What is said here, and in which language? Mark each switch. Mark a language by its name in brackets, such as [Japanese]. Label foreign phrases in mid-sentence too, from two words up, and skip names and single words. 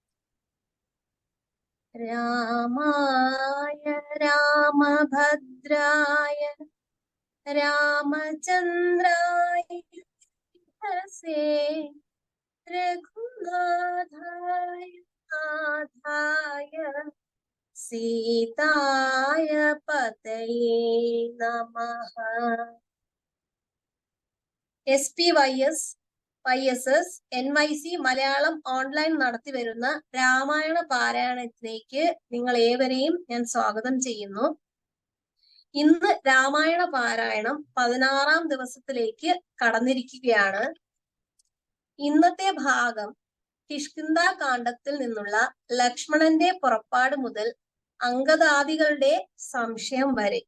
[Sanskrit] रामाय रामभद्राय रामचंद्राय से रघुनाथाय नाथाय सीताय पतये नमः। [Malayalam] SPYS NYC മലയാളം ഓൺലൈൻ നടത്തി വരുന്ന രാമായണ പാരായണത്തിലേക്ക് നിങ്ങൾ ഏവരെയും ഞാൻ സ്വാഗതം ചെയ്യുന്നു. ഇന്ന് രാമായണ പാരായണം 16-ാം ദിവസത്തിലേക്ക് കടന്നിരിക്കുകയാണ്. ഇന്നത്തെ ഭാഗം കിഷ്കിന്ധാകാണ്ഡത്തിൽ നിന്നുള്ള ലക്ഷ്മണന്റെ പുറപ്പാട് മുതൽ അംഗദാദികളുടെ സംശയം വരെ.